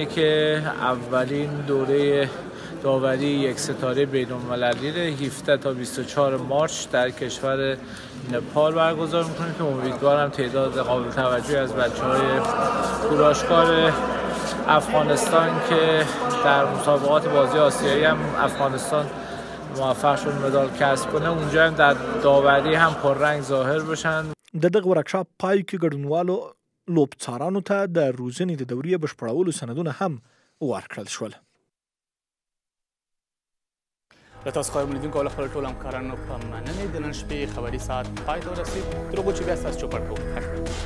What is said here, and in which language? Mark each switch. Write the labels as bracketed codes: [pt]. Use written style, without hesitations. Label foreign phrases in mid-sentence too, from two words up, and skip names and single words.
[fa] که اولین دوره داوری یک ستاره بین‌المللی 17 تا 24 مارچ در کشور نپال برگزار میکنیم که امیدوارم تعداد قابل توجهی از بچه‌های کوراشکار افغانستان که در مسابقات بازی آسیایی هم افغانستان موفق شد مدال کسب کنه اونجا هم در داوری هم پررنگ ظاهر بشن. [ps] د دغه ورکشاپ پای کې ګډونوالو لوبڅارانو ته د روزنې د دورې بشپړولو سندونه هم ورکړل شول. له تاسو خبر ملیدونکو او له خپلو ټولو همکارانو په مننې د نن شپې خبري ساعت پای ته ورسېد. تر هغو چې بیا ستاسو چوپړ کوو.